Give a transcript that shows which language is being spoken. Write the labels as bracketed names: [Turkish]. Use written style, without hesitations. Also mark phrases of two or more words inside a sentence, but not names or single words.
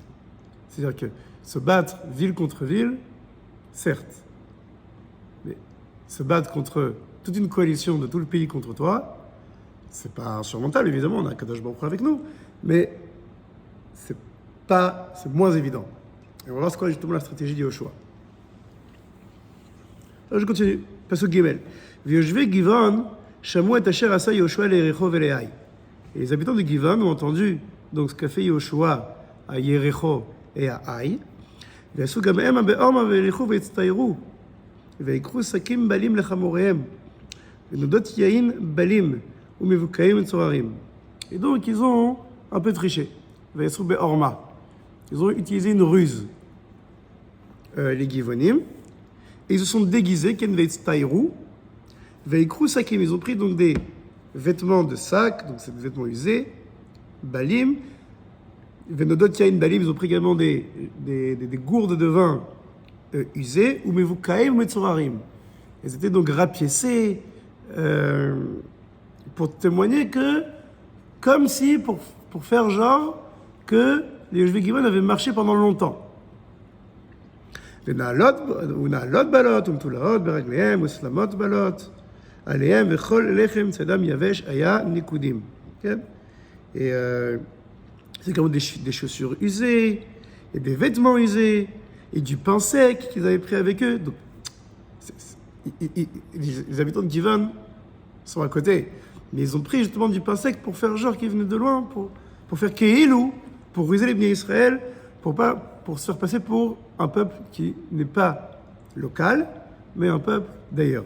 [French] C'est-à-dire que se battre ville contre ville, certes, mais se battre contre toute une coalition de tout le pays contre toi, c'est pas insurmontable, évidemment, on a [Hebrew] קדוש ברוך הוא [French] avec nous, mais c'est moins évident. Et on va voir c'est quoi justement la stratégie de Yoshua. Alors je continue. [Hebrew] פסוק גימל. וישבי גבעון שמעו את אשר עשה יהושע ליריחו ולעי. [French] Et les habitants de Givon ont entendu donc ce qu'a fait Yoshua à Yericho et à Haï. [Hebrew] ועשו גם המה בעורמה והלכו והצטיירו ויקחו שקים בלים לחמוריהם ונודות יין בלים ומבוקעים מצוררים. [French] Et donc ils ont un peu triché. [Hebrew] ועשו בעורמה. [French] Ils ont utilisé une ruse, les Givonim, et ils se sont déguisés, [Hebrew] כן ויצטירו ויקחו שקים. [French] Ils ont pris donc des vêtements de sac, donc c'est des vêtements usés, [Hebrew] בלים ונאדות יין בלים. [French] Ils ont pris également des gourdes de vin usées, ou [Hebrew] מבוקעים מצוררים. [French] Ils étaient donc rapiécés pour témoigner que, comme si, pour faire genre que les Yoshvei Givon avaient marché pendant longtemps. [Hebrew] ונעלות בלות ומתולעות ברגליהם וסלמות בלות עליהם וכל לחם צדם יבש היה ניקודים. כן? [French] Et c'est comme des chaussures usées, et des vêtements usés, et du pain sec qu'ils avaient pris avec eux. Donc, les habitants de Givon sont à côté. Mais ils ont pris justement du pain sec pour faire genre qu'ils venaient de loin, pour faire keilou, pour ruser les Bnei Israël, pour se faire passer pour un peuple qui n'est pas local, mais un peuple d'ailleurs.